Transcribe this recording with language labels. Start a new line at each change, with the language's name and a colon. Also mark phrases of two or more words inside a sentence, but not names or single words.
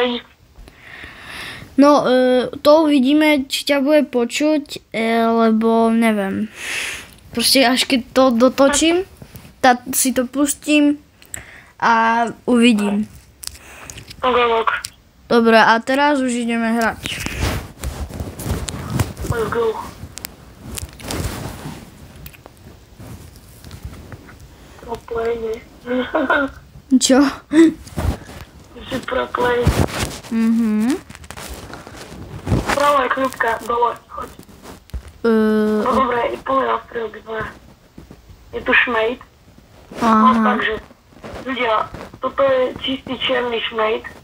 Slovak: No, to uvidíme, či ťa bude počuť, lebo neviem. Proste až keď to dotočím, si to pustím a uvidím. Ok. Dobre, a teraz už ideme hrať.
English: Let's go. Pro play,
Slovak: nie? Čo? Si pro play. Pravo je kľúbka, dole, choď. No dobre, poďme na strelby dve. Je tu šmejt. No takže, ľudia, toto je čistý čierny šmejt.